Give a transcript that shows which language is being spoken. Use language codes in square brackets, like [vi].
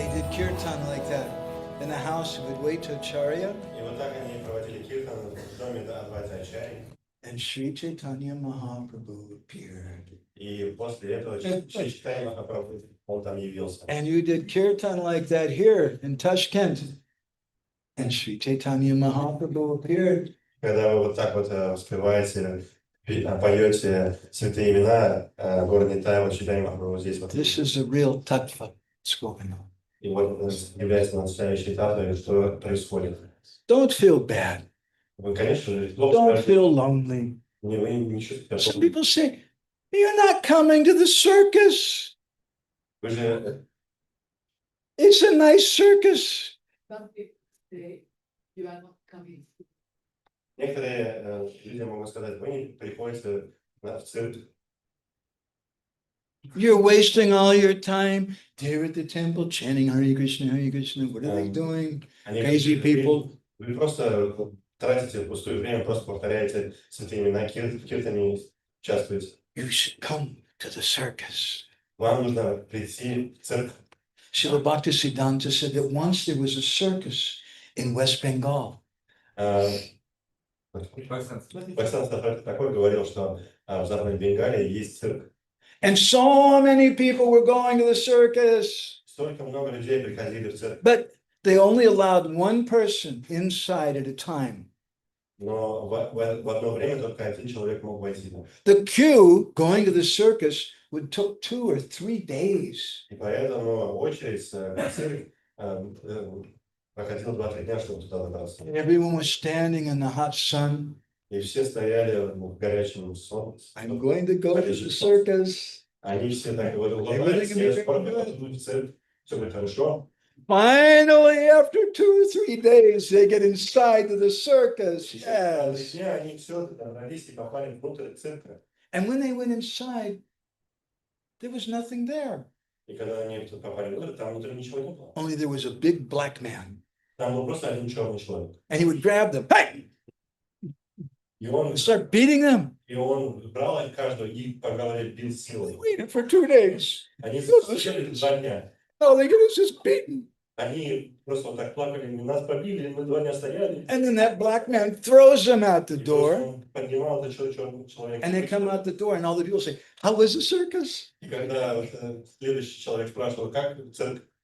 [en] kirtan like that in the house with Vaitacharya, [ru] И вот так они проводили киртан в доме Адвайта Ачарьи. [en] and Sri Chaitanya Mahaprabhu appeared. [ru] И после этого Шри Чайтанья Махапрабху, он там явился. [en] And you did kirtan like that here in Tashkent, and Sri Chaitanya Mahaprabhu appeared. [ru] Когда вы вот так вот воспеваете, поете святые имена города Нитаева, Чайтанья Махапрабху здесь вот. [en] This is a real tattva that's going on. [ru] И вот является настоящей татвой, что происходит. [en] Don't feel bad. [ru] Вы, конечно, [en] Don't feel lonely. [ru] вы не чувствуете [en] Some [ru] такого. [en] people say, you're not coming to the circus. [ru] Вы же [en] It's a nice circus. Some people say you are not coming. [ru] некоторые люди могут сказать, вы не приходите в цирк. [en] You're wasting all your time there at the temple chanting Hare Krishna, Hare Krishna. What are they doing? [ru] Они [en] Crazy people. [ru] Вы просто тратите пустое время, просто повторяете святые имена, киртане участвуете. [en] You should come to the circus. [ru] Вам нужно прийти в цирк. [en] Srila Bhaktisiddhanta said that once there was a circus in West Bengal. [ru] Александр такой говорил, что в Западной Бенгалии есть цирк. [en] And so many people were going to the circus. [ru] Столько много людей приходили в цирк, [en] But they only allowed one person inside at a time. [ru] но в одно время только один человек мог войти. [en] The queue going to the circus would took 2 or 3 days. [ru] И поэтому очередь в цирк проходила 2-3 дня, чтобы туда добраться. [en] And everyone was standing in the hot sun. [ru] И все стояли в горячем солнце. [en] I'm going to go to the circus. [ru] Они все так говорили, скоро в цирк, все будет хорошо. [en] Finally, after 2 or 3 days, they get inside to the circus. Yes. [ru] Все они все добрались и попали внутрь цирка. [en] And when they went inside, there was nothing there. [ru] И когда они попали внутрь, там внутри ничего не было. [en] Only there was a big black man. [ru] Там был просто один черный человек. [en] And he would grab them, hey, [ru] И он [en] and start beating them. [ru] брал их каждого и по голове бил [en] They [ru] силой. [en] waited for 2 days. [ru] Они сидели 2 дня. [en] No, they get us just beaten. [ru] Они просто вот так плакали, нас побили, мы 2 дня стояли. [en] And then that black man throws them out the [ru] И просто [en] door. [ru] он поднимал этот черный человек. [en] And they come out the door, and all the people say, how was the circus? [ru] И когда вот, следующий человек спрашивал, как цирк,